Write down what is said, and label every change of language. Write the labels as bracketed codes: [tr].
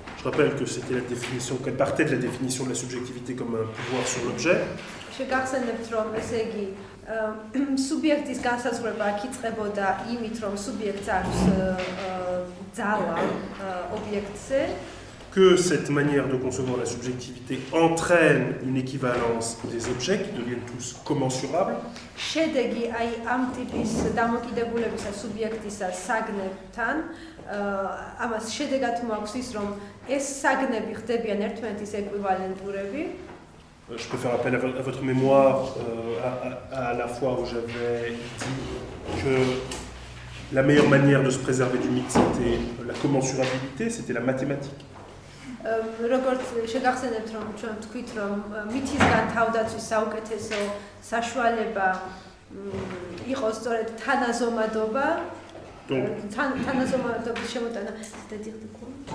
[fr] Je rappelle que c'était la définition, qu'elle partait de la définition de la subjectivité comme un pouvoir sur l'objet. [ka] შეგახსენებთ, რომ ესე იგი სუბიექტის განსაზღვრება აქ იწყებოდა იმით, რომ სუბიექტს აქვს ძალა ობიექტზე. [fr] Que cette manière de concevoir la subjectivité entraîne une équivalence des objets qui deviennent tous commensurables. [ka] შედეგი აი ამ ტიპის დამოკიდებულებისა სუბიექტისა საგნებთან, ამას შედეგად მაქვს ის, რომ ეს საგნები ხდებიან ერთმანეთის ეკვივალენტურები. [fr] Je peux faire appel à votre mémoire à la fois où j'avais dit que la meilleure manière de se préserver du mythe, c'était la commensurabilité, c'était la mathématique. [ka] როგორც შეგახსენებთ, რომ ჩვენ ვთქვით, რომ მითისგან თავდაცვის საუკეთესო საშუალება იყოს სწორედ თანაზომადობა. თანაზომადობის შემოტანა, [fr] c'est-à-dire quoi?